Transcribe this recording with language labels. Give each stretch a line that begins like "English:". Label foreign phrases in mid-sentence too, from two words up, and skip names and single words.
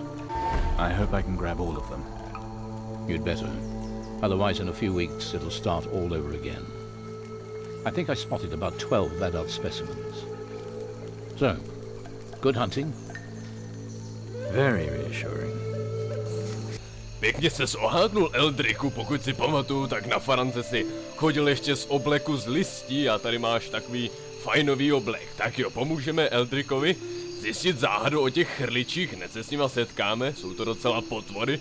English: I hope I can grab all of them. You'd better. Otherwise, in a few weeks, it'll start all over again. I think I spotted about 12 adult specimens. So, good hunting. Very reassuring.
Czech: Pěkně ses ohádnul, Eldriku, pokud si pamatuju, tak na farance si chodil ještě z obleku z listí a tady máš takový fajnový oblek. Tak jo, pomůžeme Eldrikovi zjistit záhadu o těch chrličích, hned se s nima setkáme, jsou to docela potvory.